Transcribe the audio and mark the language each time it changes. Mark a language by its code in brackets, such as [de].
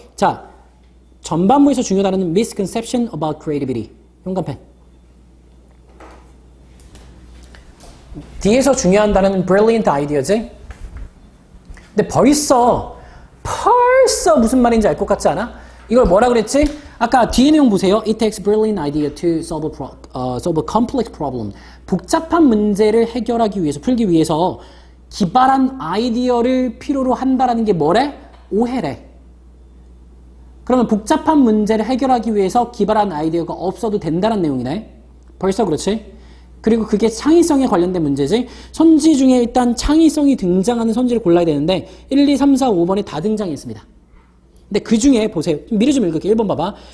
[ko] 자, 전반부에서 중요하다는 [en] misconception about creativity. [ko] 용감펜. 뒤에서 중요한 단어는 [en] brilliant idea [ko] 지. 근데 벌써 무슨 말인지 알 것 같지 않아? 이걸 뭐라 그랬지? 아까 뒤에 내용 보세요. [en] It takes brilliant idea to solve a complex problem. [ko] 복잡한 문제를 해결하기 위해서, 풀기 위해서 기발한 아이디어를 필요로 한다라는 게 뭐래? 오해래. 그러면 복잡한 문제를 해결하기 위해서 기발한 아이디어가 없어도 된다는 내용이네. 벌써 그렇지? 그리고 그게 창의성에 관련된 문제지. 선지 중에 일단 창의성이 등장하는 선지를 골라야 되는데 1, 2, 3, 4, 5번에 다 등장했습니다. 근데 그 중에 보세요. 미리 좀 읽을게요. 1번 봐봐.